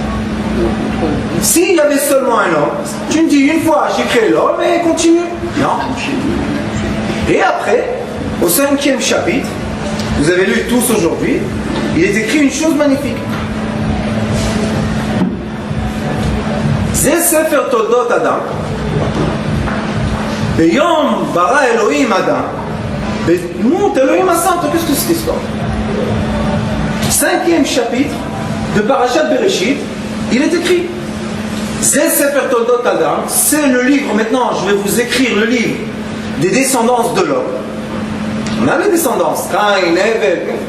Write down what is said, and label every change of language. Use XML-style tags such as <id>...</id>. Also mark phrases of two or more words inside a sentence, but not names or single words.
<fr>S'il y avait seulement un homme, tu me dis une fois j'ai créé l'homme et continue. Non. Et après, au 5e chapitre, vous avez lu tous aujourd'hui, il est écrit une chose magnifique.</fr> <he>C'est ספר תולדות אדם. ביום ברא אלהים אדם. בדמות אלהים עשה.</he> <fr>Qu'est-ce que c'est cette histoire? 5e chapitre de Parashat Bereshit, il est écrit C'est</fr> <he>ספר תולדות אדם,</he> <fr>c'est le livre, maintenant je vais vous écrire le livre des descendances de l'homme. On a les descendances, Cain, Hevel.</fr>